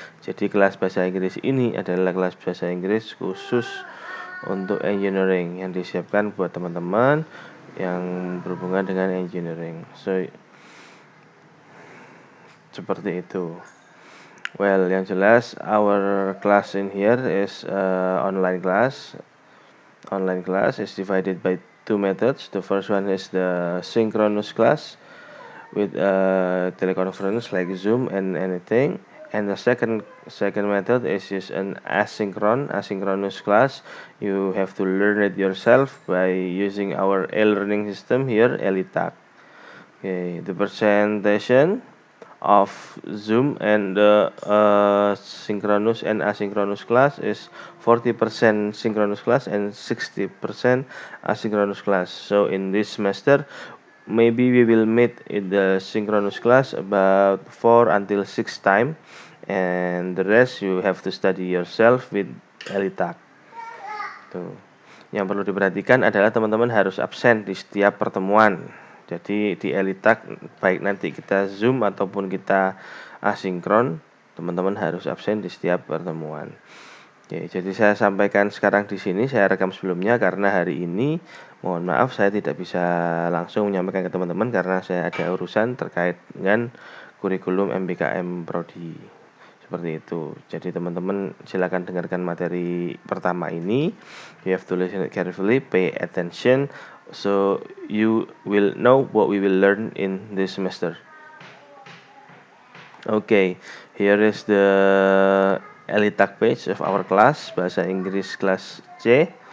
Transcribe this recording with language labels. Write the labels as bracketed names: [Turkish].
[Indonesian] Jadi kelas bahasa Inggris ini adalah kelas bahasa Inggris khusus untuk engineering yang disiapkan buat teman-teman yang berhubungan dengan engineering. So seperti itu. Yang jelas [English] our class in here is online class. Online class is divided by two methods. The first one is the synchronous class with teleconference like Zoom and anything. And the second method is an asynchronous class. You have to learn it yourself by using our e-learning system here, ELITAC. Okay, the presentation of Zoom and the synchronous and asynchronous class is 40% synchronous class and 60% asynchronous class. So in this semester, maybe we will meet in the synchronous class about 4 until 6 times, and the rest you have to study yourself with ELITAC. [Indonesian] Tuh. Yang perlu diperhatikan adalah teman-teman harus absen di setiap pertemuan. Jadi di ELITAC baik nanti kita Zoom ataupun kita asinkron, teman-teman harus absen di setiap pertemuan. Oke, jadi saya sampaikan sekarang di sini, saya rekam sebelumnya karena hari ini mohon maaf saya tidak bisa langsung menyampaikan ke teman-teman karena saya ada urusan terkait dengan kurikulum MBKM Prodi. Seperti itu. Jadi teman-teman silakan dengarkan materi pertama ini. [English] You have to listen carefully, pay attention, so you will know what we will learn in this semester. Okay, here is the ELITAC page of our class, Bahasa Inggris kelas C.